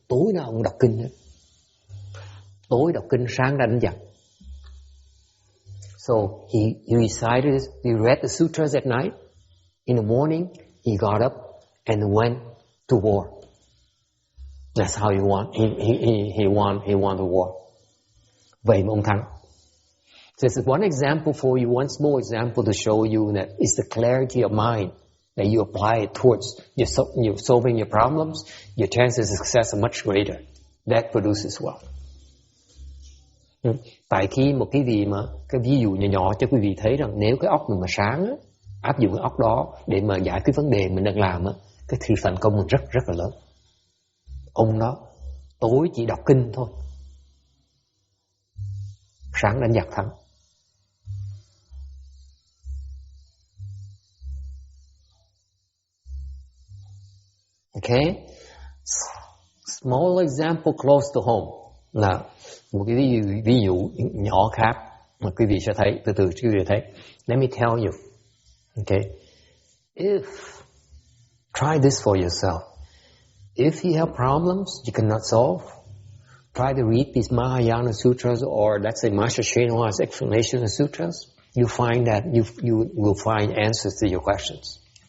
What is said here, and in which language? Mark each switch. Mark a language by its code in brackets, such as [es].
[vi] Tối nào ông đọc kinh nữa. Tối đọc kinh, sáng ra đánh giặc. [en] So he read the sutras at night. In the morning, he got up and went to war. That's how he won the war. [vi] Vậy mà ông thắng. [en] So this is one example for you, one small example to show you that it's the clarity of mind that you apply it towards you solving your problems, your chances of success are much greater. That produces wealth. [vi] Tại khi một cái gì mà cái ví dụ nhỏ nhỏ cho quý vị thấy rằng nếu cái óc mình mà sáng á, áp dụng cái óc đó để mà giải quyết vấn đề mình đang làm á, cái sự thành công mình rất rất là lớn. Ông đó tối chỉ đọc kinh thôi, sáng đánh giặc thắng. Okay, [en] small example close to home [vi] là một cái ví dụ nhỏ khác mà quý vị sẽ thấy từ quý vị thấy. [en] Let me tell you, okay, if try this for yourself. If you have problems you cannot solve, try to read these Mahayana sutras or let's say Master Shenhua's explanation of sutras. You find that you will find answers to your questions.